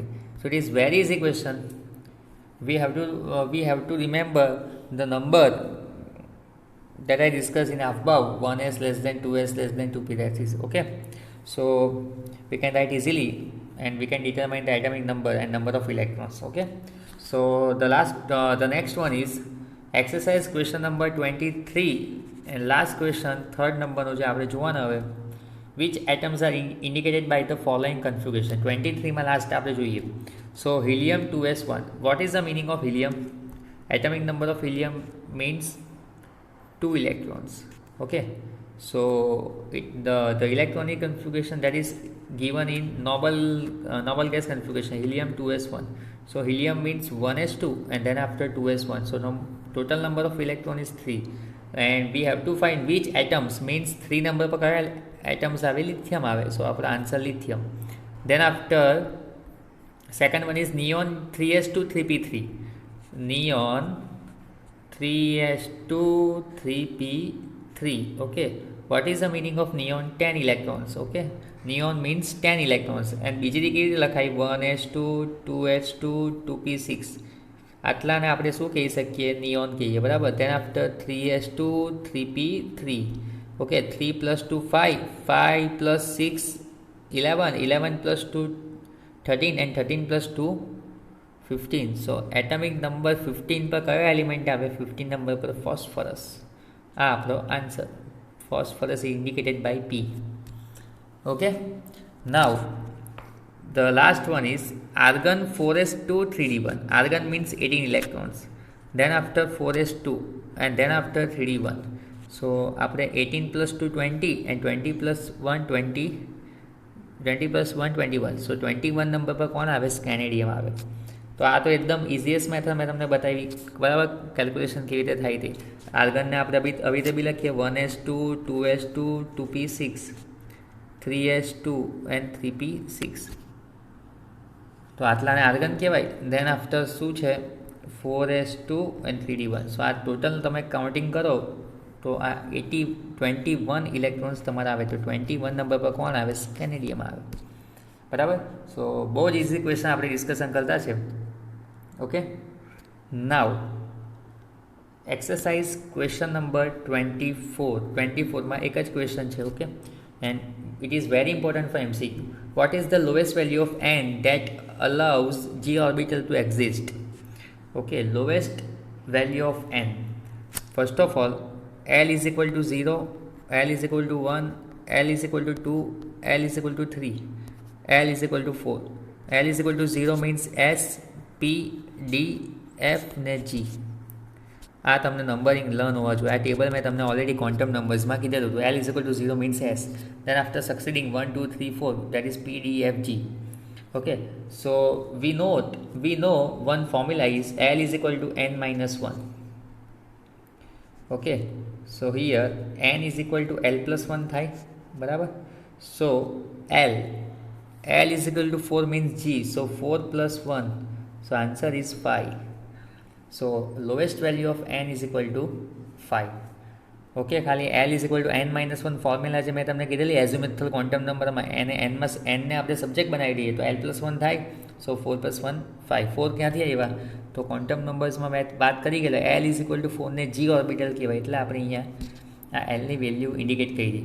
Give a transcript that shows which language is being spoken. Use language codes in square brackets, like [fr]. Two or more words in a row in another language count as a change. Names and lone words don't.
[en] So it is very easy question. We have to remember the number that I discussed in above, 1s less than 2s less than 2p, that is okay. So we can write easily, and we can determine the atomic number and number of electrons. Okay, so the next one is exercise question number 23. And last question, third number [gu] નો જે આપણે જોવાના હવે, [en] which atoms are indicated by the following configuration. [gu] 23 માં લાસ્ટ આપણે જોઈએ. [en] So helium 2s1. What is the meaning of helium? Atomic number of helium means 2 electrons. Okay, so the electronic configuration that is given in noble gas configuration, helium 2s1. So helium means 1s2 and then after 2s1, so total number of electron is 3. And we have to find which atoms, means 3 number [gu] પર કયા atoms આવે, lithium આવે, [en] so our answer lithium. Then after second one is neon 3s2 3p3. Neon 3s2 3p3. Okay, what is the meaning of neon? 10 electrons. Okay, neon means 10 electrons, and [gu] બીજી રીતે લખાય [en] 1s2 2s2 2p6. [gu] આટલાને આપણે શું કહી શકીએ, નિયોન કહીએ, બરાબર. [en] Then after 3s2 3p3. ઓકે, 3 plus 2 5, 5 plus 6 11, 11 plus 2 13 and 13 plus 2 15. So atomic number [gu] 15 પર કયો એલિમેન્ટ આવે, 15 નંબર પર ફોસ્ફરસ. આ આપણો આન્સર. [en] phosphorus indicated by P. Okay, now The last one is argon 4s2 3d1. Argon means 18 electrons. Then after 4s2 and then after 3d1. So આપણે 18 plus 2 20 and 20 plus 1 20, 20 plus 1 21. [gu] So 21 નંબર પર કોણ આવે? સ્કેનેડિયમ આવે. તો આ તો એકદમ [en] easiest method [gu] મેં તમને બતાવી, બરાબર, કેલ્ક્યુલેશન કેવી રીતે થાય તે. આર્ગનને આપણે આવી રીતે બી લખીએ 1s2 2s2 2p6 3s2 and 3p6. તો આટલાને આર્ગન કહેવાય. [en] Then after [gu] શું છે? 4s2 and 3d1. સો આ ટોટલ તમે કાઉન્ટિંગ કરો તો આ 21 ઇલેક્ટ્રોન્સ તમારા આવે. તો 21 નંબર પર કોણ આવે? સ્કેનેડિયમ આવે. બરાબર. સો બહુ જ [en] easy question [gu] આપણે ડિસ્કશન કરતા છે. [en] Okay, now exercise question number [gu] 24માં એક જ ક્વેશ્ચન છે. [en] Okay, and it is very important for MCQ. What is the lowest value of n that allows g orbital to exist? Okay, lowest value of n. First of all, L is equal to 0, L is equal to 1, L is equal to 2, L is equal to 3, L is equal to 4. L is equal to 0 means S, P, D, F [gu] ને G. આ તમને [en] numbering learn [gu] હોવા જોઈએ. આ ટેબલ મેં તમને ઓલરેડી ક્વોન્ટમ નંબર્સમાં કીધેલું હતું. [en] L is equal to 0 means S. Then after succeeding 1, 2, 3, 4, that is P, D, F, G. Okay, so we know one formula is L is equal to n minus 1. Okay, so here n is equal to L plus 1 [gu] થાય, બરાબર. [en] So L is equal to 4 means G. So 4 plus 1. So answer is 5. So lowest value of n is equal to 5. [gu] ઓકે, ખાલી [en] L is equal to n minus 1 [gu] ફોર્મ્યુલા જે મેં તમને કીધેલી [en] azimuthal quantum number [gu] એને n ને આપણે સબ્જેક્ટ બનાવી દઈએ તો [en] L plus 1 [gu] થાય. સો 4 plus 1 5. 4 ક્યાંથી આવ્યા? તો ક્વોન્ટમ નંબર્સમાં મેં વાત કરી ગયેલો [en] L is equal to 4 [gu] ને G ઓર્બિટલ કહેવાય, એટલે આપણે અહીંયા આ L ની વેલ્યુ ઇન્ડિકેટ કરી દઈએ.